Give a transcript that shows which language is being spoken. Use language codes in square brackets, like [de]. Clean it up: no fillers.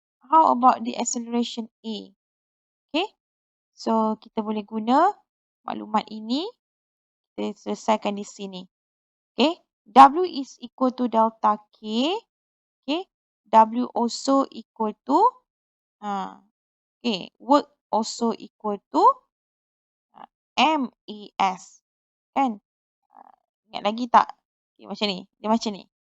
[en] How about the acceleration A? [ms] Okay, so kita boleh guna maklumat ini. Kita selesaikan di sini. [en] Okay, W is equal to delta K. Okay, W also equal to, okay, work also equal to MES. [ms] Kan? Ingat lagi tak? Okay, macam ni. Dia macam ni.